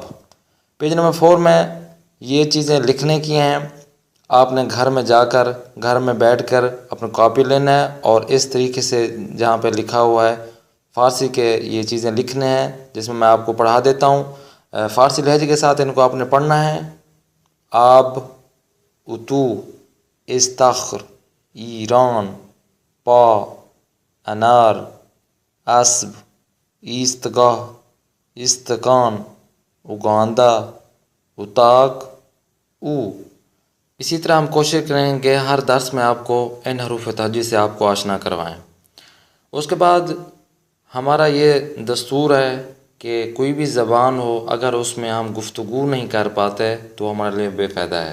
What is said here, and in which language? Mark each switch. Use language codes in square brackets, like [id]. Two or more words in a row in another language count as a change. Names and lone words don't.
[ur] پیج نمبر 4 میں یہ چیزیں لکھنے کی ہیں، آپ نے گھر میں جا کر گھر میں بیٹھ کر اپنا کاپی لینا ہے اور اس طریقے سے جہاں پہ لکھا ہوا ہے فارسی کے یہ چیزیں لکھنے ہیں، جس میں میں آپ کو پڑھا دیتا ہوں۔ فارسی لہجے کے ساتھ ان کو آپ نے پڑھنا ہے۔ [fa] آب، اتو، استخر، ایران، پا، انار، اسب، ایستگاہ، استکان، اگاندا، اتاق، او۔ [ur] اسی طرح ہم کوشش کریں گے ہر درس میں آپ کو ان حروف تہجی سے آپ کو آشنا کروائیں۔ اس کے بعد ہمارا یہ دستور ہے کہ کوئی بھی زبان ہو اگر اس میں ہم گفتگو نہیں کر پاتے تو ہمارے لیے بے فائدہ ہے۔